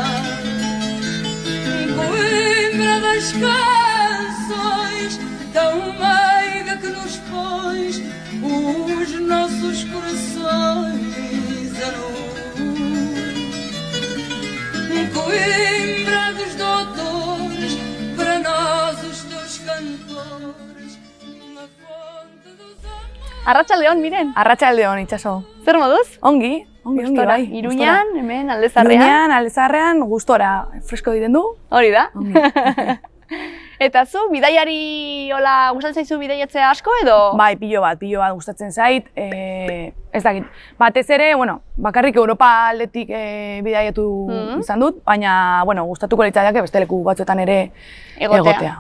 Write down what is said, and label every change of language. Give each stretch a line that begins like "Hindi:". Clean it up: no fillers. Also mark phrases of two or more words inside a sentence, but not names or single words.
Portuguese: Coimbra das canções tão meiga que nos pôs os nossos corações a luz. Coimbra dos doutores, para nós os teus cantores, na fonte dos amores.
Basque: Arratsaldeon, Miren. Arratsaldeon, itxaso. Zer moduz? Ongi, Gustora. bai. Iruñan, hemen aldezarrean. Iruñan, aldezarrean, gustora. Fresko egiten du. Hori da. Ongi. Eta zu, bidaiari gustatzen zaizu bidaiatzea asko edo? Bai, pilo bat gustatzen zait. Ez dakit, batez ere, bakarrik Europa aldetik bidaiatu izan dut, baina, gustatuko litzaidake beste leku batzuetan ere egotea.